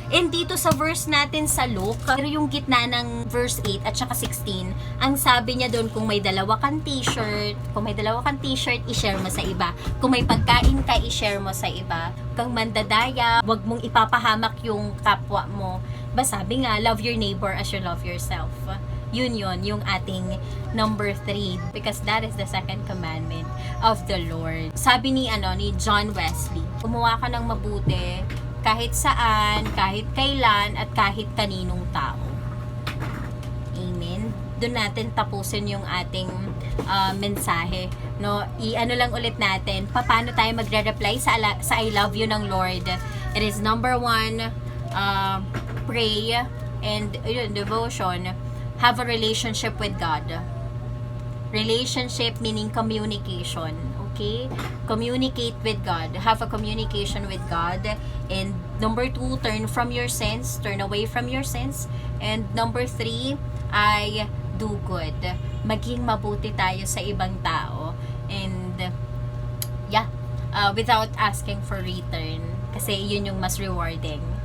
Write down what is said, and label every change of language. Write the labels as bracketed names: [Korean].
[Filipino] And dito sa verse natin sa Luke, pero yung gitna ng verse 8 at saka 16, ang sabi niya doon, kung may dalawa kang t-shirt, i-share mo sa iba. Kung may pagkain ka, i-share mo sa iba. Kung mandadaya, wag mong ipapahamak yung kapwa mo. Sabi nga, [English] love your neighbor as you love yourself. [Filipino] Yun yung ating number 3, [English] because that is the second commandment of the Lord. [Filipino] Sabi ni John Wesley, gumawa ka ng mabuti kahit saan, kahit kailan, at kahit kaninong tao. Amen. Doon natin tapusin yung ating mensahe. I-ano lang ulit natin, paano tayo magre-reply sa I love you ng Lord. [English] It is number 1, pray, and devotion. Have a relationship with God. Relationship meaning communication. Okay? Communicate with God. Have a communication with God. And number 2, turn from your sins. Turn away from your sins. And number 3, I do good. [Filipino] maging mabuti tayo sa ibang tao. [English] And yeah, without asking for return. [Filipino] Kasi yun yung mas rewarding.